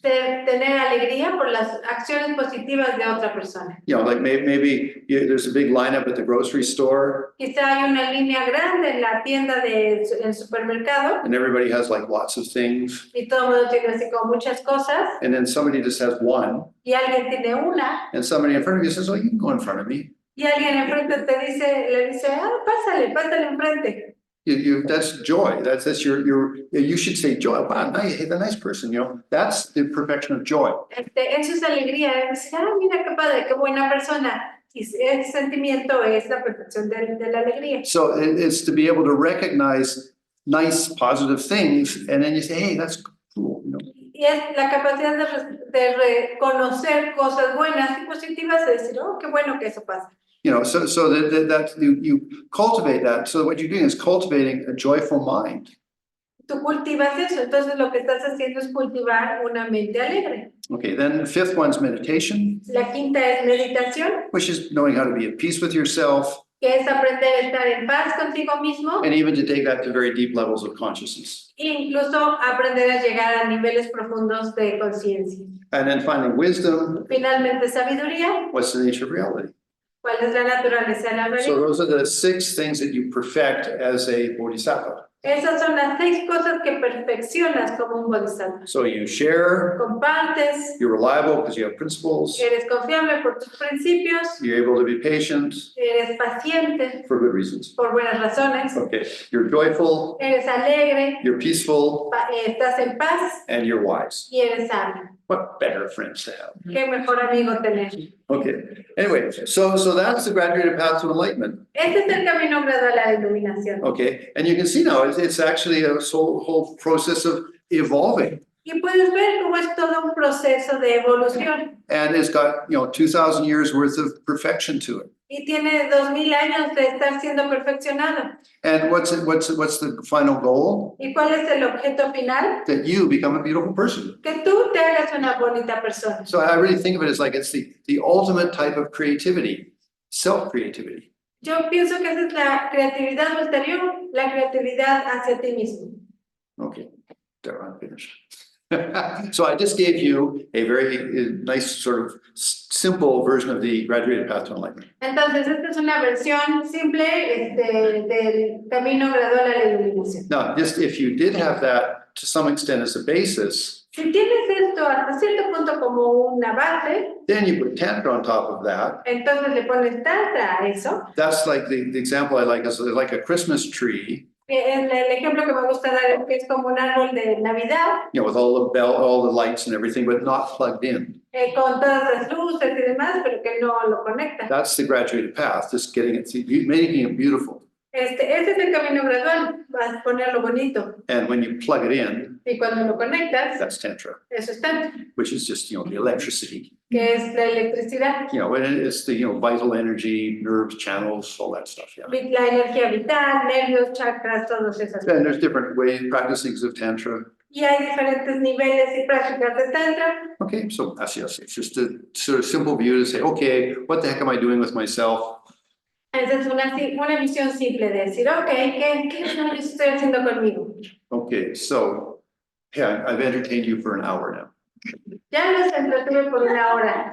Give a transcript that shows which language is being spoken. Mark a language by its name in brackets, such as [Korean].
[Spanish] Tener alegría por las acciones positivas de otra persona. [English] You know, like maybe there's a big lineup at the grocery store [Spanish] Quizá hay una línea grande en la tienda del supermercado [English] and everybody has like lots of things. [Spanish] y todo el mundo tiene así como muchas cosas [English] And then somebody just has one [Spanish] y alguien tiene una [English] and somebody in front of you says, oh, you can go in front of me. [Spanish] y alguien enfrente le dice, pásale enfrente. [English] That's joy. That's you should say joy. Wow, nice, hey, the nice person, you know, that's the perfection of joy. [Spanish] Eso es alegría. Dice, mira qué padre, qué buena persona. Y ese sentimiento es la perfección de la alegría. [English] So it's to be able to recognize nice, positive things, and then you say, hey, that's cool, you know. [Spanish] Y es la capacidad de reconocer cosas buenas y positivas, de decir, oh, qué bueno que eso pasa. [English] You know, so that you cultivate that. So what you're doing is cultivating a joyful mind. [Spanish] Tú cultivas eso, entonces lo que estás haciendo es cultivar una mente alegre. [English] Okay, then the fifth one's meditation, [Spanish] La quinta es meditación, [English] which is knowing how to be at peace with yourself, [Spanish] que es aprender a estar en paz contigo mismo [English] and even to take that to very deep levels of consciousness. [Spanish] e incluso aprender a llegar a niveles profundos de conciencia. [English] And then finally, wisdom, [Spanish] Finalmente, sabiduría. [English] what's the nature of reality? [Spanish] ¿Cuál es la naturaleza de la [English] So [Spanish] realidad? [English] those are the 6 things that you perfect as a bodhisattva. [Spanish] Esas son las 6 cosas que perfeccionas como un bodhisattva. [English] So you share, [Spanish] Compartes, [English] you're reliable because you have principles, [Spanish] eres confiable por tus principios, [English] you're able to be patient [Spanish] eres paciente [English] for good reasons. [Spanish] por buenas razones, [English] Okay, you're joyful, [Spanish] eres alegre, [English] you're peaceful, [Spanish] estás en paz [English] and you're wise. [Spanish] y eres sabio. [English] What better friends to have? [Spanish] Qué mejor amigo tener. [English] Okay, anyway, so that's the graduated path to enlightenment. [Spanish] Este es el camino gradual a la iluminación. [English] Okay, and you can see now it's actually a whole process of evolving. [Spanish] Y puedes ver cómo es todo un proceso de evolución. [English] And it's got, 2,000 years worth of perfection to it. [Spanish] Y tiene 2000 años de estar siendo perfeccionado. [English] And what's the final goal? [Spanish] ¿Y cuál es el objeto final? [English] That you become a beautiful person. [Spanish] Que tú te hagas una bonita persona. [English] So I really think of it as like it's the ultimate type of creativity, self-creativity. [Spanish] Yo pienso que esa es la creatividad ulterior, la creatividad hacia ti mismo. [English] Okay, there, I'm finished. So I just gave you a very nice sort of simple version of the graduated path to enlightenment. [Spanish] Entonces, esta es una versión simple del camino gradual a la iluminación. [English] Now, just if you did have that to some extent as a basis, [Spanish] Si tienes esto hasta cierto punto como una base, [English] then you put Tantra on top of that. [Spanish] entonces le pones tantra a eso. [English] That's like the example I like is like a Christmas tree, [Spanish] El ejemplo que me gusta dar es que es como un árbol de Navidad, [English] with all the lights and everything, but not plugged in. [Spanish] con todas las luces y demás, pero que no lo conecta. [English] That's the graduated path, just making it beautiful. [Spanish] Este es el camino gradual, vas a ponerlo bonito. [English] And when you plug it in, [Spanish] Y cuando lo conectas, [English] that's Tantra, [Spanish] eso es tantra, [English] which is just, the electricity. [Spanish] que es la electricidad, [English] And it's the, vital energy, nerves, channels, all that stuff, yeah. [Spanish] la energía vital, nervios, chakras, todas esas cosas. [English] And there's different ways, practices of Tantra. [Spanish] Y hay diferentes niveles y prácticas de tantra. [English] Okay, so that's yes, it's just a sort of simple view to say, okay, what the heck am I doing with myself? [Spanish] Esa es una visión simple de decir, ok, ¿qué demonios estoy haciendo conmigo? [English] Okay, so, yeah, I've entertained you for an hour now. [Spanish] Ya los entretuve por una hora.